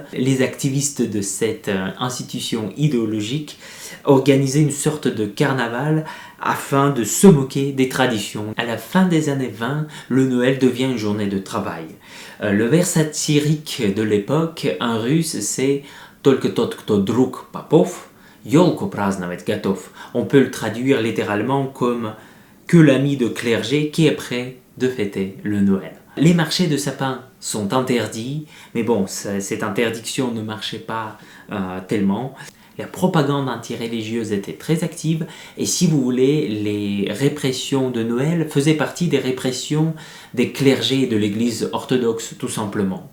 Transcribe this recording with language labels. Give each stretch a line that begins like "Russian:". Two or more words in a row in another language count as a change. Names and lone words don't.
French: Les activistes de cette institution idéologique organisaient une sorte de carnaval afin de se moquer des traditions. À la fin des années 20, le Noël devient une journée de travail. Le vers satirique de l'époque en russe, c'est
Russian: «Только тот, кто друг попов, ёлку праздновать готов».
French: On peut le traduire littéralement comme «que l'ami de clergé qui est prêt de fêter le Noël». Les marchés de sapins sont interdits, mais bon, cette interdiction ne marchait pas tellement. La propagande anti-religieuse était très active et si vous voulez, les répressions de Noël faisaient partie des répressions des clergés de l'église orthodoxe tout simplement.